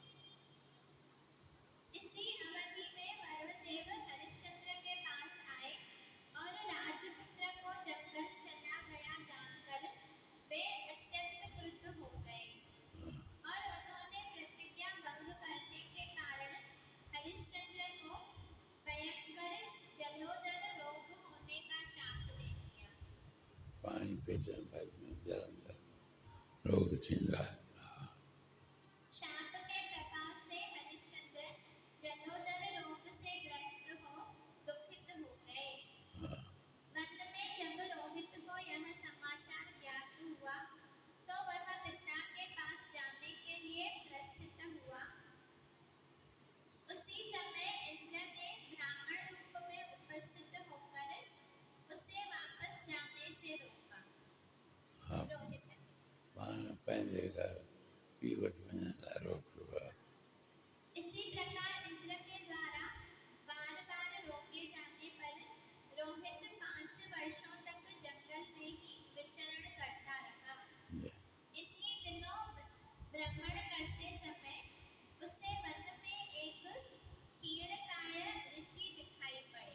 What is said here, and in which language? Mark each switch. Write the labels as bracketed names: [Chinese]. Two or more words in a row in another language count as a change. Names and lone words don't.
[Hindi] इसी अवधि में वरुण देव हरिश्चंद्र के पास आए और राजपुत्र को जंगल चला गया जानकर वे अत्यंत क्रुद्ध हो गए और उन्होंने प्रतिज्ञा भंग करने के कारण हरिश्चंद्र को भयंकर जलोदर रोग होने का शाप दे दिया। [Sindhi] पानी पीते बाद में जलंधर रोग थींदो आहे। [Hindi] शाप के प्रभाव से हरिश्चंद्र जलोदर रोग से ग्रस्त हो दुखित हो गए। हाँ वन में जब रोहित को यह समाचार ज्ञात हुआ तो वह पिता के पास जाने के लिए प्रस्थित हुआ। उसी समय इंद्र ने ब्राह्मण रूप में उपस्थित होकर उसे वापस जाने से रोका। हाँ रोहित ने [Sindhi] पान पंहिंजे घर पी वटि वञण लाइ रोकियो आहे। [Hindi] इसी प्रकार इंद्र के द्वारा बार बार रोके जाने पर रोहित 5 वर्षों तक जंगल में ही विचरण करता रहा। जय इन्हीं दिनों भ्रमण करते समय उसे वन में एक क्षीणकाय ऋषि दिखाई पड़े।